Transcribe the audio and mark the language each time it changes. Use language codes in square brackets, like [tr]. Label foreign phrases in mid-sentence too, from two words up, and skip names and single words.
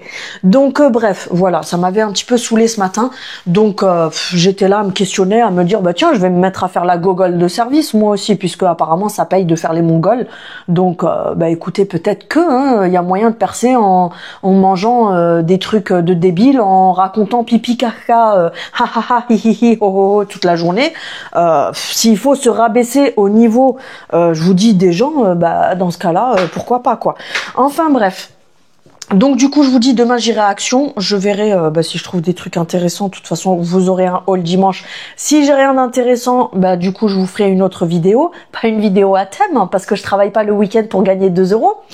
[fr] Donc bref, voilà, ça m'avait un petit peu saoulé ce matin. Donc j'étais là à me questionner, à me dire bah tiens, je vais me mettre à faire la gogole de service moi aussi, puisque apparemment ça paye de faire les Mongols. Donc bah écoutez, peut-être que il y a moyen de percer en mangeant des trucs de débiles, en racontant pipi caca ha ha ha hi hi hi ho ho ho toute la journée. S'il faut se rabaisser au niveau, je vous dis des gens, bah dans ce cas-là, pourquoi pas quoi. Enfin bref. Donc du coup je vous dis demain j'irai à Action, je verrai si je trouve des trucs intéressants. De toute façon vous aurez un haul dimanche. Si j'ai rien d'intéressant, bah du coup je vous ferai une autre vidéo, pas une vidéo à thème hein, parce que je travaille pas le week-end pour gagner 2 euros.